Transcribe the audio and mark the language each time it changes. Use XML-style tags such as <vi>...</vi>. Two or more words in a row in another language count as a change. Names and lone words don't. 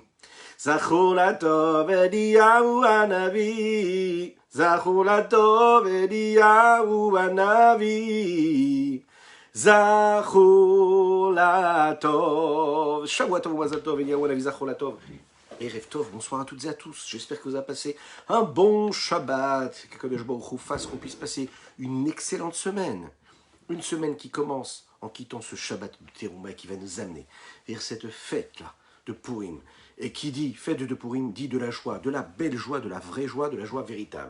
<he>זכור לטוב, אליהו הנביא, זכור לטוב, אליהו הנביא, זכור לטוב. שבוע טוב, מזל טוב, אליהו הנביא, זכור לטוב. ערב טוב,</he> <fr>bonsoir à toutes et à tous. J'espère que vous avez passé un bon Shabbat. Que</fr> <he>קדוש ברוך הוא</he> <fr>fasse qu'on puisse passer une excellente semaine. Une semaine qui commence en quittant ce Shabbat de Terouma qui va nous amener vers cette fête-là de Purim. Et qui dit fête de Purim dit de la joie, de la belle joie, de la vraie joie, de la joie véritable.</fr>